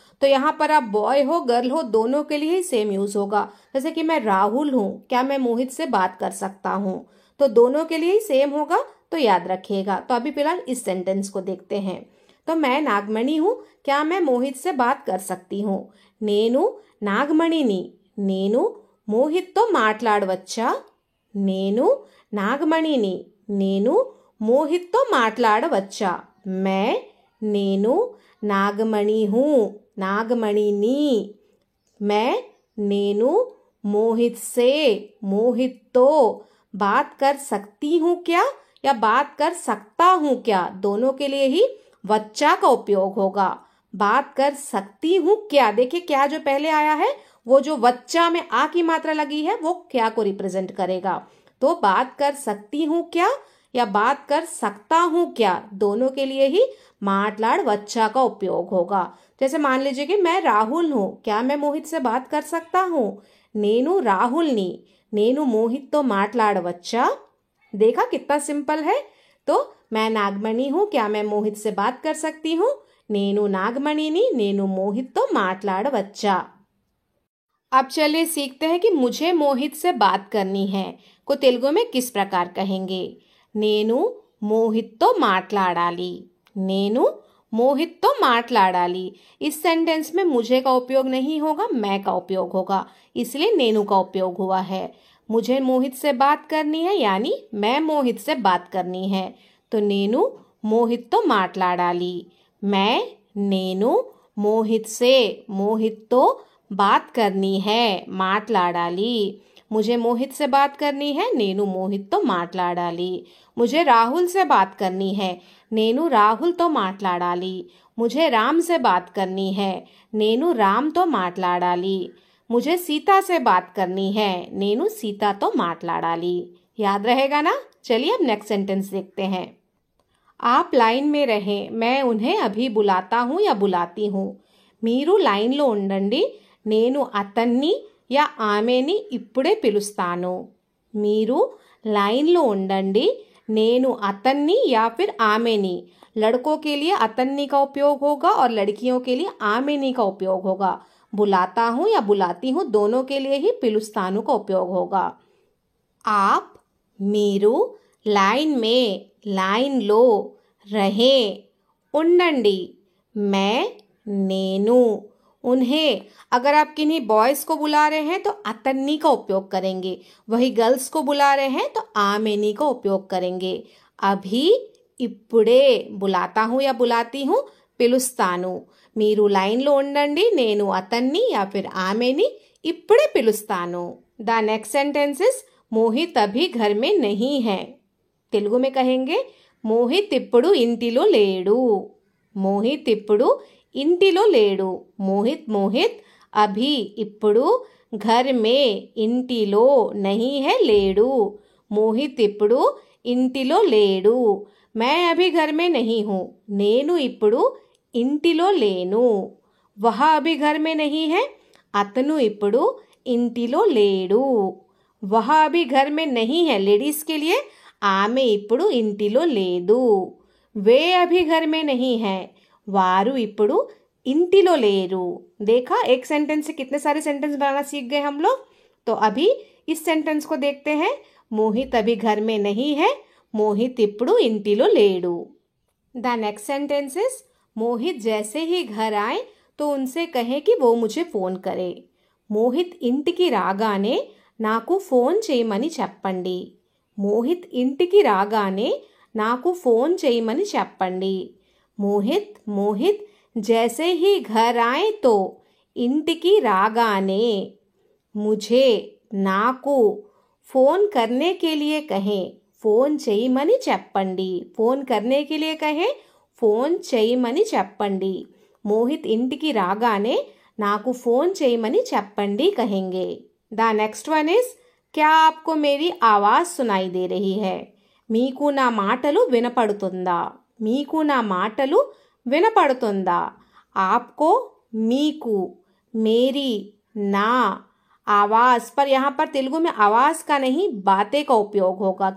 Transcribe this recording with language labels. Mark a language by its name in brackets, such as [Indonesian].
[Hindi] तो यहाँ पर आप बॉय हो गर्ल हो दोनों के लिए ही सेम यूज होगा। जैसे कि मैं राहुल हूँ, क्या मैं मोहित से बात कर सकता हूँ, तो दोनों के लिए ही सेम होगा, तो याद रखिएगा। तो अभी फिलहाल इस सेंटेंस को देखते हैं। तो मैं नागमणि हूँ, क्या मैं मोहित से बात कर सकती हूँ। [Telugu] నేను నాగమణిని, నేను మోహిత్తో మాట్లాడవచ్చా। నేను నాగమణిని, నేను మోహిత్తో మాట్లాడవచ్చా। [Hindi] मैं నేను नागमणि हूँ, नागमणिनी। मैं నేను मोहित से मोहित तो बात कर सकती हूँ क्या या बात कर सकता हूँ क्या, दोनों के लिए ही वच्चा का उपयोग होगा। बात कर सकती हूँ क्या, देखिए क्या जो पहले आया है वो जो वच्चा में आ की मात्रा लगी है वो क्या को रिप्रेजेंट करेगा। तो बात कर सकती हूँ क्या या बात कर सकता हूँ क्या, दोनों के लिए ही माटलाड़ वच्चा का उपयोग होगा। जैसे मान लीजिए कि मैं राहुल हूँ, क्या मैं मोहित से बात कर सकता हूँ। [Telugu] నేను రాహుల్ని, నేను मोहित మాట్లాడవచ్చా। [Hindi] देखा कितना सिंपल है। तो मैं नागमणि हूँ, क्या मैं मोहित से बात कर सकती हूँ। [Telugu] నేను నాగమణిని, నేను मोहित మాట్లాడవచ్చా। [Hindi] अब चलिए सीखते हैं कि मुझे मोहित से बात करनी है को तेलुगु में किस प्रकार कहेंगे। [Telugu] నేను మోహిత్తో మాట్లాడాలి, నేను मोहित మాట్లాడాలి। [Hindi] इस सेंटेंस में मुझे का उपयोग नहीं होगा, मैं का उपयोग होगा, इसलिए नेनु का उपयोग हुआ है। मुझे मोहित से बात करनी है यानी मैं मोहित से बात करनी है, तो [Telugu] नेनु मोहित మాట్లాడాలి। [Hindi] मैं నేను मोहित से मोहित बात करनी है మాట్లాడాలి। मुझे मोहित से बात करनी है, [Telugu] నేను मोहित మాట్లాడాలి। [Hindi] मुझे राहुल से बात करनी है, [Telugu] నేను రాహుల్తో మాట్లాడాలి। [Hindi] मुझे राम से बात करनी है, [Telugu] నేను రామ్తో మాట్లాడాలి। [Hindi] मुझे सीता से बात करनी है, [Telugu] నేను सीताతో మాట్లాడాలి। [Hindi] याद रहेगा ना। चलिए अब नेक्स्ट सेंटेंस देखते हैं। आप लाइन में रहें, मैं उन्हें अभी बुलाता हूँ या बुलाती हूँ। [Telugu] మీరు లైన్లో ఉండండి, నేను అతన్ని या ఆమెని ఇప్పుడే పిలుస్తాను। మీరు లైన్లో ఉండండి, నేను అతన్ని या फिर ఆమెని, लड़कों के लिए अतन्नी का उपयोग होगा और लड़कियों के लिए आमेनी का उपयोग होगा। [Hindi] बुलाता हूँ या बुलाती हूँ दोनों के लिए ही पिलुस्तानु का उपयोग होगा। आप మీరు लाइन में लाइन लो रहे ఉండండి, मैं నేను उन्हें, अगर आप किन्हीं बॉयज को बुला रहे हैं तो अतन्नी का उपयोग करेंगे, वही गर्ल्स को बुला रहे हैं तो आमेनी का उपयोग करेंगे। अभी ఇప్పుడే बुलाता हूँ या बुलाती हूँ పిలుస్తాను। [Telugu] మీరు లైన్లో ఉండండి, నేను అతన్ని [Hindi] या फिर [Telugu] ఆమెని ఇప్పుడే పిలుస్తాను। [English] the next sentence is [Hindi] मोहित अभी घर में नहीं है। [Telugu] తెలుగు [Hindi] में कहेंगे [Telugu] मोहित ఇప్పుడు ఇంటిలో లేడు। मोहित ఇప్పుడు ఇంటిలో లేడు। [Hindi] मोहित मोहित अभी ఇప్పుడు घर में ఇంటిలో नहीं है లేడు। [Telugu] मोहित ఇప్పుడు ఇంటిలో లేడు। [Hindi] मैं अभी घर में नहीं हूँ, [Telugu] నేను ఇప్పుడు ఇంటిలో లేను। [Hindi] वह अभी घर में नहीं है, [Telugu] అతను ఇప్పుడు ఇంటిలో లేడు। [Hindi] वह अभी घर में नहीं है लेडीज के लिए, [Telugu] ఆమె ఇప్పుడు ఇంటిలో లేదు। [Hindi] वे अभी घर में नहीं है, [Telugu] వారు ఇప్పుడు ఇంటిలో లేరు। [Hindi] देखा एक सेंटेंस से कितने सारे सेंटेंस बनाना सीख गए हम लोग। तो अभी इस सेंटेंस को देखते हैं। मोहित अभी घर में नहीं है, मोहित [Telugu] ఇప్పుడు ఇంటిలో లేడు। [English] the next sentence is [Hindi] मोहित जैसे ही घर आए तो उनसे कहें कि वो मुझे फ़ोन करे। [Telugu] मोहित ఇంటికి రాగానే నాకు ఫోన్ చేయమని చెప్పండి। మోహిత్ ఇంటికి రాగానే నాకు ఫోన్ చేయమని చెప్పండి। [Hindi] मोहित मोहित जैसे ही घर आए तो [Telugu] ఇంటికి రాగానే [Hindi] मुझे నాకు फ़ोन करने के लिए कहें, फ़ोन [Telugu] చేయమని చెప్పండి। [Hindi] फ़ोन करने के लिए कहें, फ़ोन [Telugu] చేయమని చెప్పండి। मोहित ఇంటికి రాగానే నాకు फ़ोन చేయమని చెప్పండి कहेंगे। [English] the next one is [Hindi] क्या आपको मेरी आवाज़ सुनाई दे रही है। [Telugu] మీకు నా మాటలు వినపడుతుందా। మీకు నా మాటలు వినపడుతుందా। [Hindi] आपको మీకు, मेरी ना, आवाज़ पर यहाँ पर तेलुगु में आवाज़ का नहीं बातें का उपयोग होगा।